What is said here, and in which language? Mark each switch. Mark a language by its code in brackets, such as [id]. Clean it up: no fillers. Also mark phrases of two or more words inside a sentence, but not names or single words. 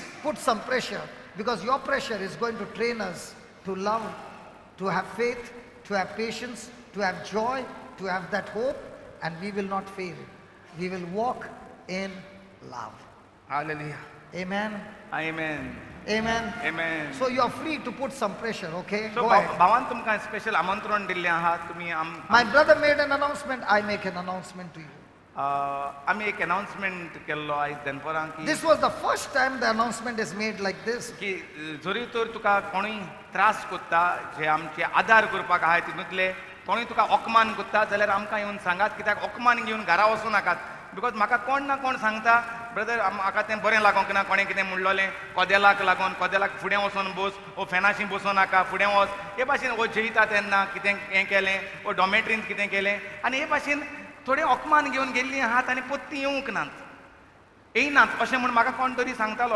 [en] Put some pressure, because your pressure is going to train us to love, to have faith, to have patience, to have joy, to have that hope, and we will not fail. We will walk in love. Hallelujah. Amen. Amen. Amen. Amen. So you are free to put some pressure, okay? So Go ahead. [kok] भावान तुमकां स्पेशल आमंत्रण दिल्लें आहात तुमी [en] My brother made an announcement, I make an announcement to you. [kok] आमी एक अनाउन्समेंट केल्लो आयज दनपरां की [en] This was the first time the announcement is made like this. [kok] की जरी तर तुका कोणूय त्रास कोत्ता जे आमचे आदार करपाक आहाय तितूंतले कोणूय तुका ओकमान कोत्ता जाल्यार आमकां येवन सांगात, कित्याक ओकमान घेवन घरा वचूं नाकात. बिकॉज म्हाका कोण ना कोण सांगता, ब्रदर म्हाका तें बरें लागोंक ना, कोणें कितें म्हणलोलें कोदेलाक लागून, कोदेलाक फुडें वचून बस, ओ फॅनाशी बसूं नाका, फुडें वच, हे भाशेन ओ जेयता तेन्ना कितें हें केलें, ओ डॉमेट्रींत कितें केलें, आनी हे भाशेन थोडे ओकमान घेवन गेल्लीं आहात आनी पत्ती येवंक नात, येयनात अशें म्हूण म्हाका कोण तरी सांगतालो.